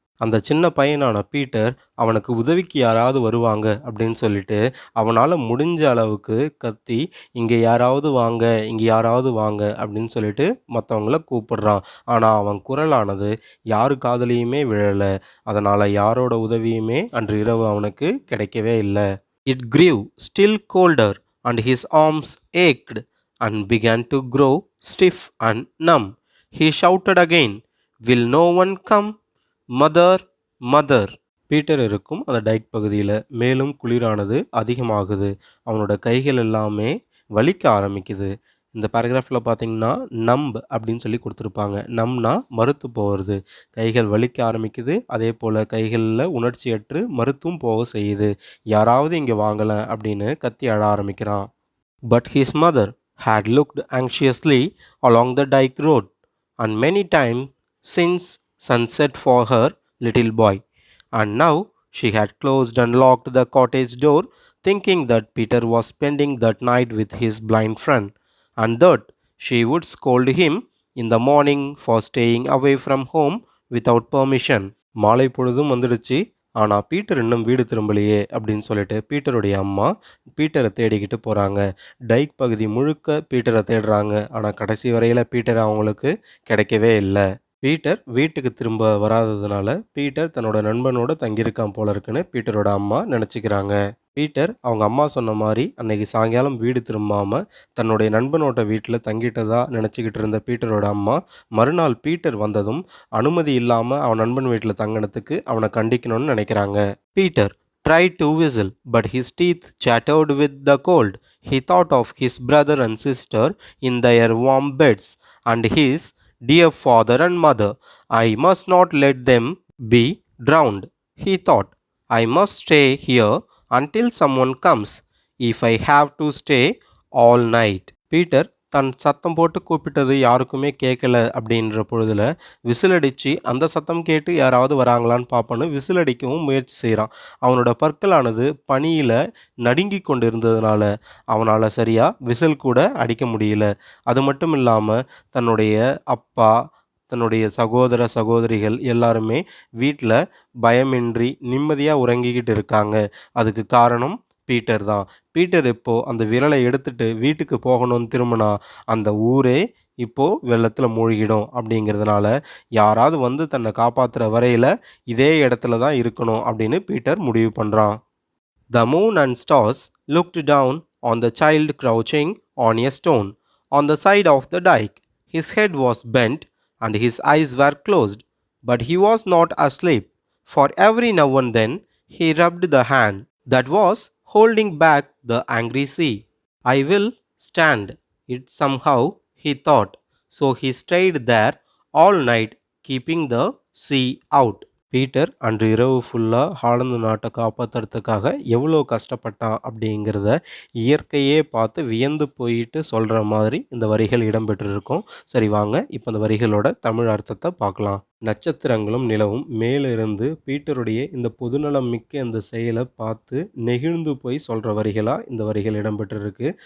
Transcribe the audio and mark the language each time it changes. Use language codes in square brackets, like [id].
[ta] அந்த சின்ன பையனான பீட்டர் அவனுக்கு உதவிக்கு யாராவது வருவாங்க அப்படின்னு சொல்லிட்டு அவனால் முடிஞ்ச அளவுக்கு கத்தி இங்கே யாராவது வாங்க இங்கே யாராவது வாங்க அப்படின்னு சொல்லிட்டு மற்றவங்கள கூப்பிடுறான். ஆனால் அவன் குரலானது யாரு காதுலையுமே விழலை. அதனால் யாரோட உதவியுமே அன்று இரவு அவனுக்கு கிடைக்கவே இல்லை. [en] It grew still colder and his arms ached and began to grow stiff and numb. He shouted again, "Will no one come? Mother mother." [ta] Peter இருக்கும் அந்த டைக் பகுதியில் மேலும் குளிரானது அதிகமாகுது. அவனோட கைகள் எல்லாமே வலிக்க ஆரம்பிக்குது. இந்த பேராகிராஃபில் பார்த்தீங்கன்னா நம்ப் அப்படின்னு சொல்லி கொடுத்துருப்பாங்க. நம்னா மறுத்து போகிறது. கைகள் வலிக்க ஆரம்பிக்குது. அதே போல் கைகளில் உணர்ச்சியற்று மறுத்தும் போக செய்யுது. யாராவது இங்கே வாங்கலை அப்படின்னு கத்தி அழ ஆரம்பிக்கிறான். [en] But his mother had looked anxiously along the dike road and many times since sunset for her little boy, and now she had closed and locked the cottage door, thinking that Peter was spending that night with his blind friend, and that she would scold him in the morning for staying away from home without permission. [ta] மாலை பொழுதும் வந்துடுச்சு. ஆனால் Peter இன்னும் வீடு திரும்பலையே அப்படின்னு சொல்லிட்டு பீட்டருடைய அம்மா பீட்டரை தேடிக்கிட்டு போகிறாங்க. டைக் பகுதி முழுக்க பீட்டரை தேடுறாங்க. ஆனால் கடைசி வரையில் பீட்டர் அவங்களுக்கு கிடைக்கவே இல்லை. பீட்டர் வீட்டுக்கு திரும்ப வராததுனால பீட்டர் தன்னோட நண்பனோட தங்கியிருக்கான் போல இருக்குன்னு பீட்டரோட அம்மா நினச்சிக்கிறாங்க. பீட்டர் அவங்க அம்மா சொன்ன மாதிரி அன்னைக்கு சாயங்காலம் வீடு திரும்பாமல் தன்னுடைய நண்பனோட வீட்டில் தங்கிட்டதா நினச்சிக்கிட்டு இருந்த பீட்டரோட அம்மா மறுநாள் பீட்டர் வந்ததும் அனுமதி இல்லாமல் அவன் நண்பன் வீட்டில் தங்கினதுக்கு அவனை கண்டிக்கணும்னு நினைக்கிறாங்க. [en] Peter tried to whistle, but his teeth chattered with the cold. He thought of his brother and sister in their warm beds, and his dear father and mother. I must not let them be drowned, he thought. I must stay here until someone comes, if I have to stay all night. [ta] Peter தன் சத்தம் போட்டு கூப்பிட்டது யாருக்குமே கேட்கல அப்படின்ற பொழுதில் விசிலடித்து அந்த சத்தம் கேட்டு யாராவது வராங்களான்னு பார்ப்போன்னு விசிலடிக்கவும் முயற்சி செய்கிறான். அவனோட பற்களானது பனியில் நடுங்கி கொண்டு இருந்ததுனால அவனால் சரியாக விசில் கூட அடிக்க முடியல. அது மட்டும் இல்லாமல் தன்னுடைய அப்பா தன்னுடைய சகோதர சகோதரிகள் எல்லாருமே வீட்டில் பயமின்றி நிம்மதியாக உறங்கிக்கிட்டு இருக்காங்க. அதுக்கு காரணம் பீட்டர் தான். பீட்டர் இப்போது அந்த விரலை எடுத்துட்டு வீட்டுக்கு போகணும்னு திரும்பினா அந்த ஊரே இப்போது வெள்ளத்தில் மூழ்கிடும். அப்படிங்கிறதுனால யாராவது வந்து தன்னை காப்பாற்றுற வரையில் இதே இடத்துல தான் இருக்கணும் அப்படின்னு பீட்டர் முடிவு பண்ணுறான். [en] The moon and stars looked down on the child crouching on a stone on the side of the dike. His head was bent and his eyes were closed, but he was not asleep, for every now and then he rubbed the hand that was holding back the angry sea. I will stand it somehow, he thought. So he stayed there all night, keeping the sea out. [ta] Peter அன்று இரவு ஃபுல்லாக Holland நாட்டை காப்பாற்றுறதுக்காக எவ்வளோ கஷ்டப்பட்டான் அப்படிங்கிறத இயற்கையே பார்த்து வியந்து போயிட்டு சொல்கிற மாதிரி இந்த வரிகள் இடம்பெற்றிருக்கும். சரி வாங்க இப்போ இந்த வரிகளோட தமிழ் அர்த்தத்தை பார்க்கலாம். நட்சத்திரங்களும் நிலவும் மேலிருந்து பீட்டருடைய இந்த பொதுநலம் மிக்க இந்த செயலை பார்த்து நெகிழ்ந்து போய் சொல்கிற வரிகளாக இந்த வரிகள் இடம்பெற்றிருக்கு.